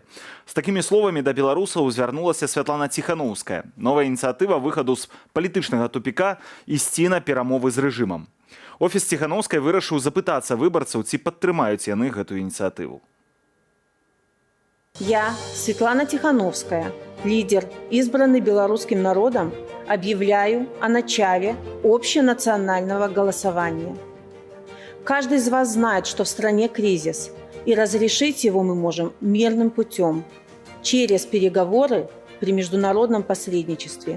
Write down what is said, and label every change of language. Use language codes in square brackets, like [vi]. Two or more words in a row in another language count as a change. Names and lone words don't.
[be] З такімі словамі да беларусаў звярнулася Святлана Ціханаўская. Новая ініцыятыва выхаду з палітычнага тупіка ісці на перамовы з рэжымам. Офіс Ціханаўскай вырашыў запытацца выбарцаў, ці падтрымаюць яны гэтую ініцыятыву. [ru] Я, Светлана Тихановская, лидер, избранный белорусским народом, объявляю о начале общенационального голосования. Каждый из вас знает, что в стране кризис, и разрешить его мы можем мирным путем, через переговоры при международном посредничестве.